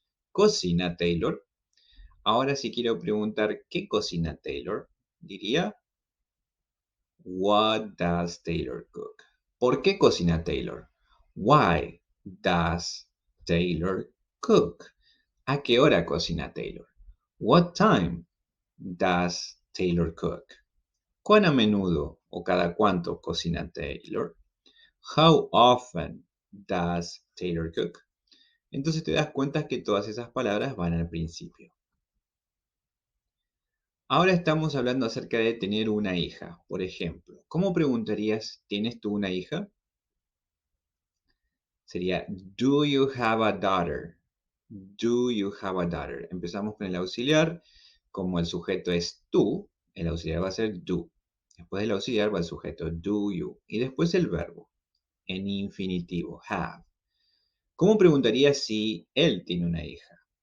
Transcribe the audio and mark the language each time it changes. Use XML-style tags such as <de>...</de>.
<es>¿Cocina Taylor? Ahora si quiero preguntar ¿qué cocina Taylor? Diría</es> <en>What does Taylor cook?</en> <es>¿Por qué cocina Taylor?</es> <en>Why does Taylor cook?</en> <es>¿A qué hora cocina Taylor?</es> <en>What time does Taylor cook?</en> <es>¿Cuán a menudo o cada cuánto cocina Taylor?</es> <en>How often does Taylor cook?</en> <es>Entonces te das cuenta que todas esas palabras van al principio. Ahora estamos hablando acerca de tener una hija, por ejemplo. ¿Cómo preguntarías, ¿tienes tú una hija? Sería,</es> <en>do you have a daughter? Do you have a daughter?</en> <es>Empezamos con el auxiliar. Como el sujeto es tú, el auxiliar va a ser do. Después del auxiliar va el sujeto, do you. Y después el verbo, en infinitivo, have. ¿Cómo preguntarías si él tiene una hija?</es>